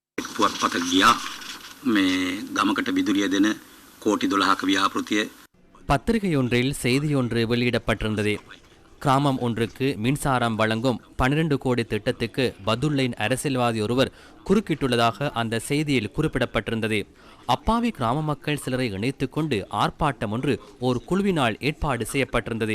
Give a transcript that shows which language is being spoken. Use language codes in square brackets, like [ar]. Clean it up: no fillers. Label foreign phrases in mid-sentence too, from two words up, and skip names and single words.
[si] පුවත්පත ගියා මේ ගමකට විදුලිය දෙන කෝටි 12ක ව්‍යාපෘතිය [ta] பத்திரிகையொன்றில் செய்தியொன்று வெளியிடப்பட்டிருந்தது. கிராமம் ஒன்றுக்கு மின்சாரம் வழங்கும் 12 கோடி திட்டத்துக்கு பதுல்லைன் அரசியல்வாதி ஒருவர் குறுக்கிட்டுள்ளதாக அந்த செய்தியில் குறிப்பிடப்பட்டிருந்தது. அப்பாவி கிராம மக்கள் சிலரை இணைத்துக் கொண்டு ஆர்ப்பாட்டம் ஒன்று ஒரு குழுவினால் ஏற்பாடு செய்யப்பட்டிருந்தது.